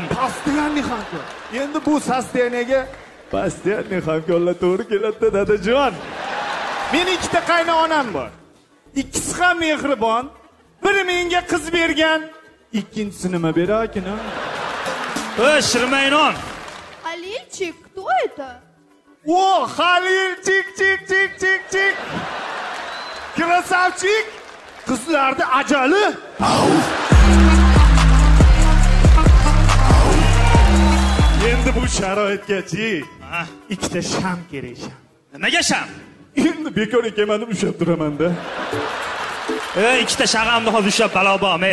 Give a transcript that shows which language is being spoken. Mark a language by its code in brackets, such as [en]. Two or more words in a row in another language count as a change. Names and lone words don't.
[uz] Постоянный hamkor. Endi bu sosteniyga постоянный hamkorlar to'g'ri keladi, dadajon. Meni ikkita qaynonam bor. Ikkisi ham mehribon. Biri menga qiz bergan, ikkinchisi nima berakin? Shirmaynon. [ru] Халильчик, кто это? О, Халильчик, чик. Красавчик. [uz] Qizlarni ajali. Endi bu sharoitgachi ikkita sham kerak. Nimaga sham? Endi bekor ekanman deb ushlab turaman-da. Ikkita shag'amni hozir ushlab balo bormi?